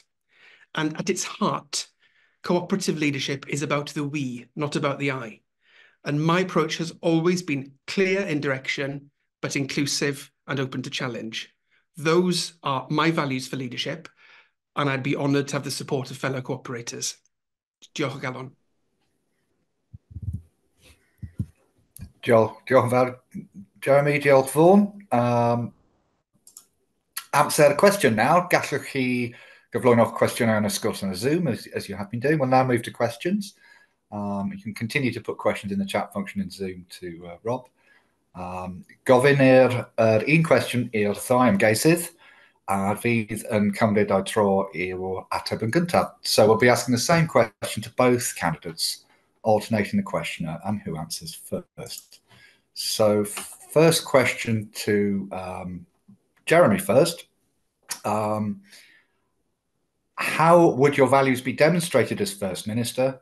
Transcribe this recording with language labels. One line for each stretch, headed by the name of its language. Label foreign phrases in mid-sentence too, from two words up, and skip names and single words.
English: And at its heart, cooperative leadership is about the we, not about the I. And my approach has always been clear in direction, but inclusive and open to challenge. Those are my values for leadership, and I'd be honoured to have the support of fellow cooperators.
Welsh: Diolch o galon. Diolch yn fawr, Jeremy, diolch Vaughan. Amser cwestiwn nawr. Gallwch chi gyflwyno'ch cwestiynau yn y sgwrs yn y Zoom,
English: as you have been doing. We'll now move to questions. You can continue to put questions in the chat function in Zoom to Rob.
Welsh: Gofyn un cwestiwn i'r ddau ymgeisydd, a fydd yn cymryd o'i tro i'w ateb yn gyntaf.
English: So we'll be asking the same question to both candidates, alternating the questioner and who answers first. So first question to Jeremy first. How would your values be demonstrated as First Minister?